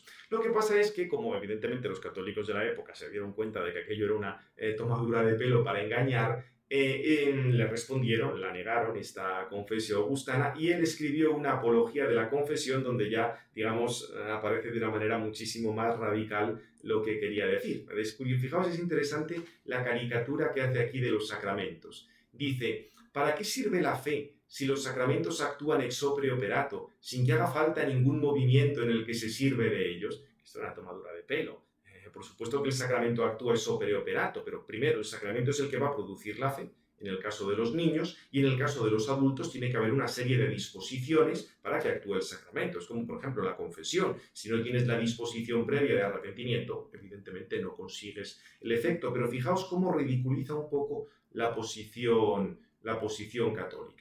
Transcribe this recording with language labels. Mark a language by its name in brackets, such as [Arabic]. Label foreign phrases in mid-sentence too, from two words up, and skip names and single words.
[Spanish] Lo que pasa es que, como evidentemente los católicos de la época se dieron cuenta de que aquello era una tomadura de pelo para engañar, le respondieron, la negaron esta confesión augustana, y él escribió una apología de la confesión donde ya, digamos, aparece de una manera muchísimo más radical lo que quería decir. Fijaos, es interesante la caricatura que hace aquí de los sacramentos. Dice, ¿para qué sirve la fe si los sacramentos actúan [Latin] ex opere operato, [Spanish] sin que haga falta ningún movimiento en el que se sirve de ellos? Esto es una tomadura de pelo. Por supuesto que el sacramento actúa [Latin] ex opere operato, [Spanish] pero primero el sacramento es el que va a producir la fe, en el caso de los niños, y en el caso de los adultos tiene que haber una serie de disposiciones para que actúe el sacramento. Es como, por ejemplo, la confesión. Si no tienes la disposición previa de arrepentimiento, evidentemente no consigues el efecto. Pero fijaos cómo ridiculiza un poco la posición católica.